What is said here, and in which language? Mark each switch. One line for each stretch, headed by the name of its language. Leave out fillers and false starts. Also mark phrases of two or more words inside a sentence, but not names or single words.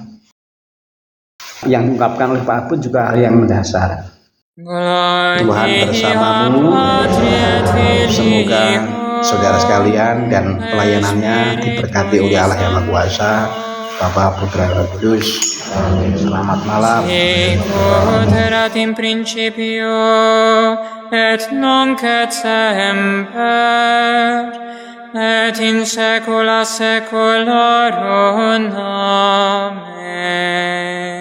Indonesian: Yang diungkapkan oleh Pak Abud juga hal yang mendasar. Tuhan bersamamu. Semoga saudara sekalian dan pelayanannya diberkati oleh Allah yang Maha Kuasa, Bapa, Putra, dan Roh Kudus. Selamat malam.
Latin: Sicut erat in principio et nunc et semper et in saecula saeculorum. Amen.